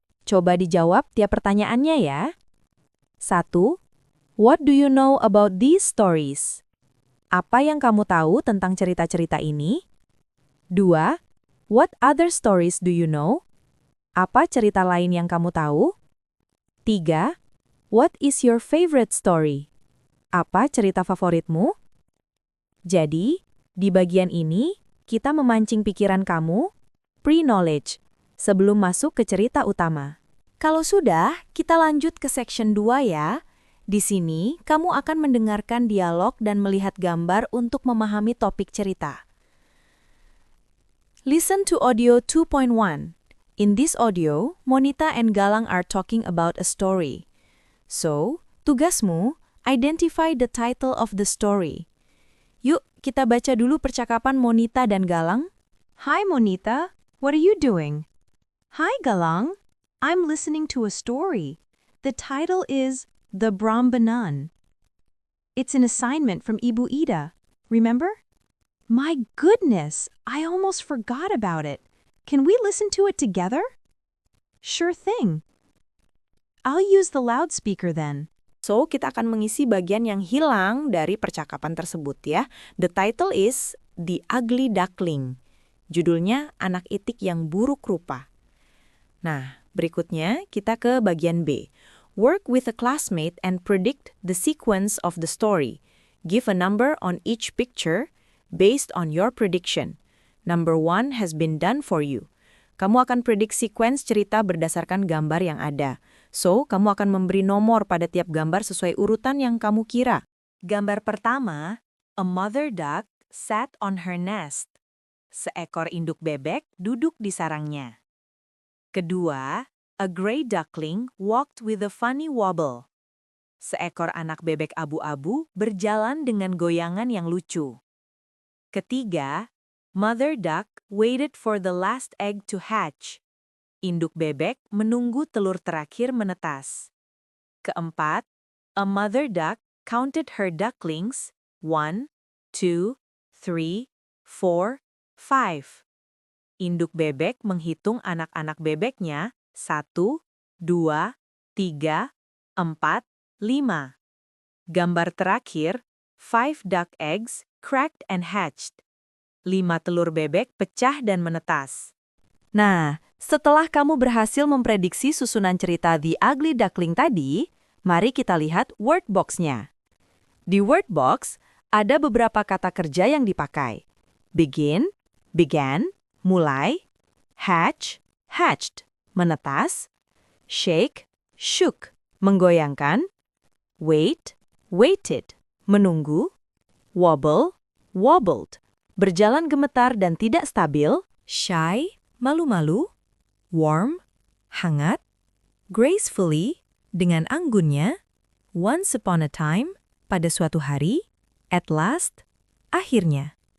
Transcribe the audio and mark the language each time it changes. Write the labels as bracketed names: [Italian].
[Indonesian] Coba dijawab tiap pertanyaannya ya. 1. [English] What do you know about these stories? [Indonesian] Apa yang kamu tahu tentang cerita-cerita ini? 2. [English] What other stories do you know? [Indonesian] Apa cerita lain yang kamu tahu? 3. [English] What is your favorite story? [Indonesian] Apa cerita favoritmu? Jadi, di bagian ini, kita memancing pikiran kamu, pre-knowledge, sebelum masuk ke cerita utama. Kalau sudah, kita lanjut ke section 2 ya. Di sini, kamu akan mendengarkan dialog dan melihat gambar untuk memahami topik cerita. [English] Listen to audio 2.1. In this audio, Monita and Galang are talking about a story. So, [Indonesian] tugasmu, [English] identify the title of the story. [Indonesian] Yuk, kita baca dulu percakapan Monita dan Galang. [English] Hi, Monita. What are you doing? Hi, Galang. I'm listening to a story. The title is The Brambanan. It's an assignment from Ibu Ida. Remember? My goodness, I almost forgot about it. Can we listen to it together? Sure thing. I'll use the loudspeaker then. [Indonesian] So, kita akan mengisi bagian yang hilang dari percakapan tersebut ya. [English] The title is The Ugly Duckling. [Indonesian] Judulnya Anak Itik yang Buruk Rupa. Nah, berikutnya kita ke bagian B. [English] Work with a classmate and predict the sequence of the story. Give a number on each picture based on your prediction. Number 1 has been done for you. [Indonesian] Kamu akan predik sequence cerita berdasarkan gambar yang ada. So, kamu akan memberi nomor pada tiap gambar sesuai urutan yang kamu kira. Gambar pertama, [English] a mother duck sat on her nest. [Indonesian] Seekor induk bebek duduk di sarangnya. Kedua, [English] a gray duckling walked with a funny wobble. [Indonesian] Seekor anak bebek abu-abu berjalan dengan goyangan yang lucu. Ketiga, [English] mother duck waited for the last egg to hatch. [Indonesian] Induk bebek menunggu telur terakhir menetas. Keempat, [English] a mother duck counted her ducklings 1, 2, 3, 4, 5. [Indonesian] Induk bebek menghitung anak-anak bebeknya 1, 2, 3, 4, 5. Gambar terakhir, [English] 5 duck eggs cracked and hatched. [Indonesian] 5 telur bebek pecah dan menetas. Nah, setelah kamu berhasil memprediksi susunan cerita The Ugly Duckling tadi, mari kita lihat word box-nya. Di word box, ada beberapa kata kerja yang dipakai. [English] Begin, began, [Indonesian] mulai, [English] hatch, hatched, [Indonesian] menetas, [English] shake, shook, [Indonesian] menggoyangkan, [English] wait, waited, [Indonesian] menunggu, [English] wobble, wobbled, [Indonesian] berjalan gemetar dan tidak stabil, [English] shy, [Indonesian] malu-malu, [English] warm, [Indonesian] hangat, [English] gracefully, [Indonesian] dengan anggunnya, [English] once upon a time, [Indonesian] pada suatu hari, [English] at last, [Indonesian] akhirnya.